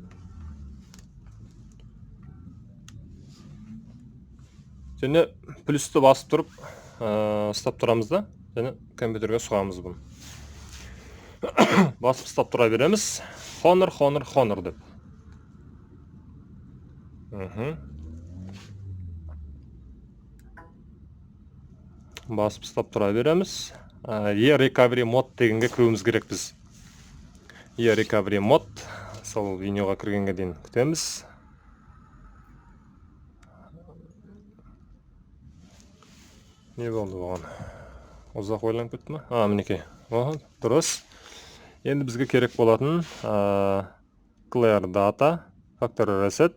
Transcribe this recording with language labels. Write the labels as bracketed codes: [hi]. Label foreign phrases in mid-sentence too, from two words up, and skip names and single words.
[kk] Және плюсті басып тұрып, ұстап тұрамыз да, және компьютерге сұғамыз бұны. Басып ұстап тұра береміз. Honor деп. Басып ұстап тұра береміз. E-Recovery Mode дегенге кіруіміз керек біз. E-Recovery Mode. Сол менюға кіргенге дейін күтеміз. Не болды бұған? Ұзақ ойланып кетті ме? Мінекей. Дұрыс. Енді бізге керек болатын [en] Clear Data, Factory Reset.